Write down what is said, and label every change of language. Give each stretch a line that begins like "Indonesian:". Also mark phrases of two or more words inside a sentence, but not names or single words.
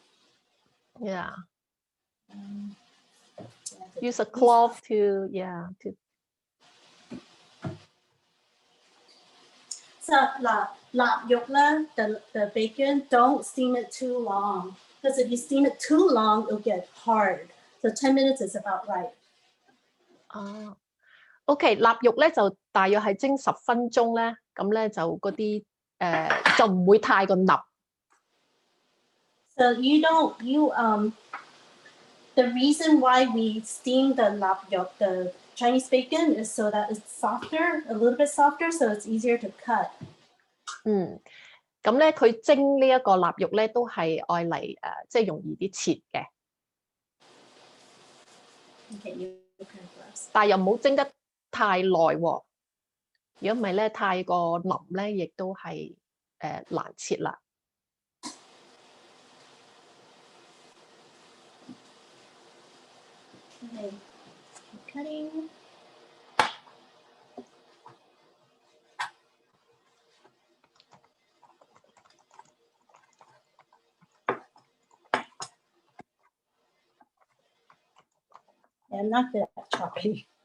English: Yeah. Use a cloth to. So
Cantonese: 臘肉咧
English: the bacon, don't steam it too long. Because if you steam it too long, it'll get hard. So 10 minutes is about right.
Cantonese: OK， 臘肉咧就大約係蒸10分鐘咧，咁咧就嗰啲就唔會太過腍。
English: So the reason why we steam the 臘肉, the Chinese bacon, is so that it's softer, a little bit softer, so it's easier to cut.
Cantonese: 咁咧佢蒸呢一個臘肉咧都係愛嚟即係容易啲切嘅。但係又唔好蒸得太耐喎，如果唔係咧太過腍咧，亦都係難切啦。
English: Okay, cutting. Yeah, I'm not good at chopping.